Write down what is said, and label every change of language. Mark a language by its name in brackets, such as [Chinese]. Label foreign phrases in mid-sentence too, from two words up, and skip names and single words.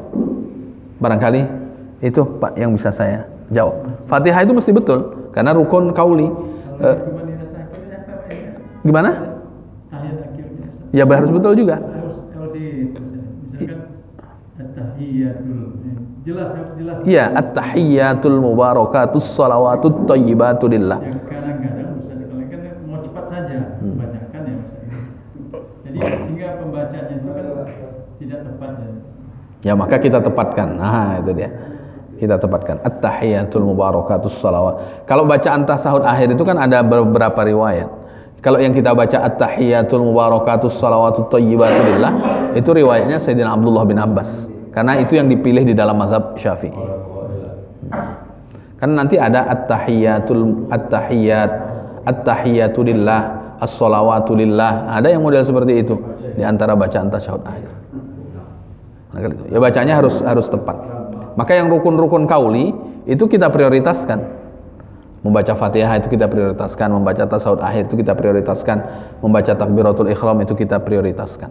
[Indonesian] Barangkali itu Pak yang bisa saya jawab. Fatihah itu mesti betul karena rukun qauli. Gimana? Ya harus betul juga. Kalau misalkan at-tahiyatul jelas. Iya, [Arabic] التحيات المباركات الصلوات الطيبات لله. [Indonesian] Yang kadang-kadang bisa dikalikan mau cepat saja bacakan ya misalnya. Jadi sehingga pembacaannya itu kan tidak tepat ya. Ya maka kita tepatkan. Nah, itu dia. Kita tepatkan [Arabic] التحيات المباركات الصلوات. [Indonesian] Kalau bacaan tasahud akhir itu kan ada beberapa riwayat. Kalau yang kita baca [Arabic] التحيات المباركات الصلوات الطيبات لله, [Indonesian] itu riwayatnya Sayyidina Abdullah bin Abbas. Karena itu yang dipilih di dalam mazhab Syafi'i. Karena nanti ada [Arabic] التحيات لله، الصلوات لله. [Indonesian] Ada yang model seperti itu di antara bacaan tasyahud akhir. Nah, ya bacanya harus tepat. Maka yang rukun-rukun qauli itu kita prioritaskan. Membaca Fatihah itu kita prioritaskan, membaca tasyahud akhir itu kita prioritaskan, membaca takbiratul ihram itu kita prioritaskan.